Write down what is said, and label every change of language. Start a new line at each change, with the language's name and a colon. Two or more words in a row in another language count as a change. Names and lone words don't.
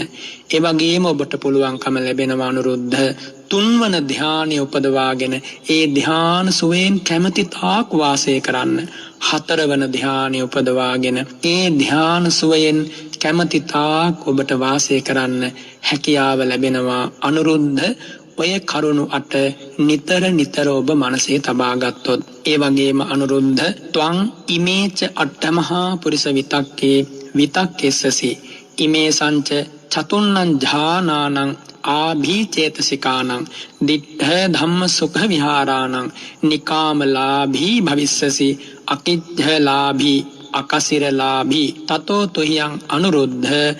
Sinhala: ඒ වගේම ඔබට පුළුවන්කම ලැබෙනවා අනුරුද්ධ තුන්වන ධානය උපදවාගෙන ඒ ධාන සුවයෙන් කැමති තාක් වාසය කරන්න. හතරවන ධානය උපදවාගෙන ඒ ධාන සුවයෙන් කැමති තාක් ඔබට වාසය කරන්න හැකියාව ලැබෙනවා. අනුරුද්ධ ඔය කරුණු 8 නිතර ඔබ මනසේ තබා ගත්තොත්.
Pali: ඒ වගේම අනුරුද්ධ ත්වං ඉමේච අට්ඨමහා පුරිස විතක්කේ විතක්කෙස්සසි ඉමේ සංච චතුන්නං ඥානානං ආභීචේතසිකානං දිට්ඨ ධම්ම සුඛ විහාරාණං නිකාමලාභී භවිස්සසි අකිච්ඡලාභී අකසිරලාභී තතෝ තුහියං අනුරුද්ධ